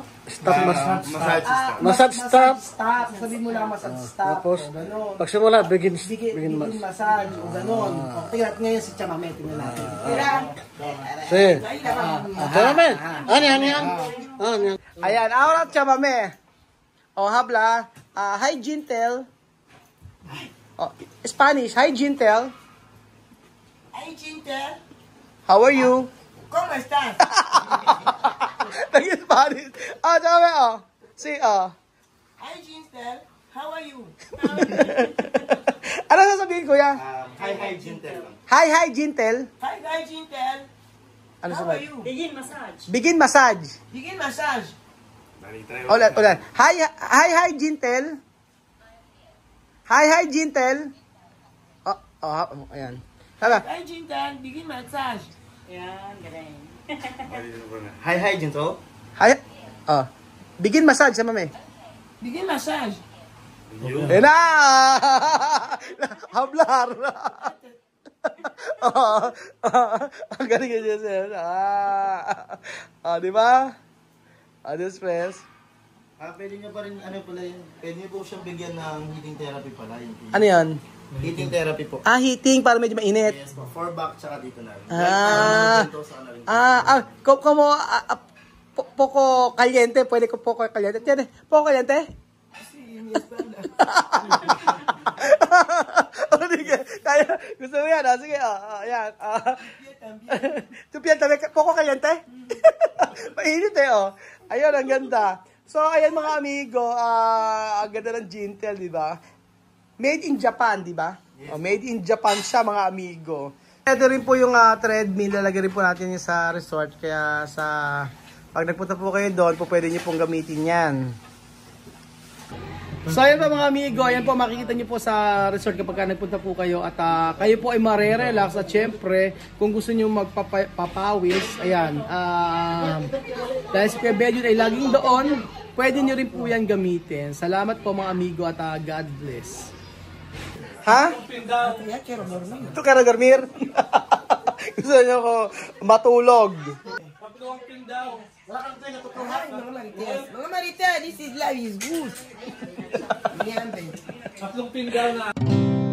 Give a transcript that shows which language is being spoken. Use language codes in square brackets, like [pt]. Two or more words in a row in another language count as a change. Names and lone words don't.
[en] Massage stop. Massage stop. [tl] Sabihin mo lang [en] massage stop. [tl] Tapos, o ganun. pagsimula, begin [en] Begin massage o ganun. [tl] Okay, at ngayon si Chamame, tingnan natin. Sige. Salamat. Ano yan? Ayan, [es] ahora Chamame. O, habla. [en] Hi, Jintel. Spanish. Hi, Jintel. [tl] Ay, Jintel. [en] How are you? [es] ¿Cómo estás? [tl] Nag-Spanish. Chamame, Si, [en] Hi, Jintel. How are you? [tl] Ano sasabihin, kuya? [en] Hi, Jintel lang. Hi, Jintel. Hi, Jintel. [tl] Ano [en] How [tl] sabihin? [en] are you? Begin massage. Begin massage. Begin massage. [tl] Bali, try Ulit. [en] Hi, Jintel. Hi, Jintel. [tl] Ayan. Tara. [en] Hi, Jintel. Begin massage. [tl] Yan, galing. [en] Hi, Jintel. Hi. Begin massage sa mami. Begin massage. [tl] Ayan na! Hablar! Ang galing yun yun, sir. Di ba? Adios, press. Pwede nyo pa rin, pala yun, pwede nyo po siyang bigyan ng [en] heating therapy [tl] pala. Ano yan? [en] Heating therapy po. [tl] Heating para medyo mainit. Yes po, 4 back tsaka dito na rin. [es] Como poco caliente, [tl] pwede ko [es] poco caliente. Tiene, poco caliente? [tl] Kaya, gusto mo yan, sige, yan. [es] Tu piel también, poco caliente? [tl] Mainit Ayun, ang ganda. So, ayan mga amigo, ang ganda ng Jintel, di ba? [en] Made in Japan, di ba? Yes. Made in Japan [tl] siya, mga amigo. Ito rin po yung treadmill, lalagay rin po natin yung sa resort. Kaya pag nagpunta po kayo doon, po pwede nyo pong gamitin yan. So ayan po mga amigo, ayan po makikita nyo po sa resort kapag nagpunta po kayo. At kayo po ay marerelax. At syempre, kung gusto nyo magpapawis, ayan. Dahil si Kuya Benjun ay laging doon, pwede nyo rin po yan gamitin. Salamat po mga amigo at [en] God bless. [tl] Ha? Ito ka na dormir? Gusto nyo ko matulog. Tatlong pin daw. Mga Marites, [en] this is life is good. [tl] Tatlong pin daw na.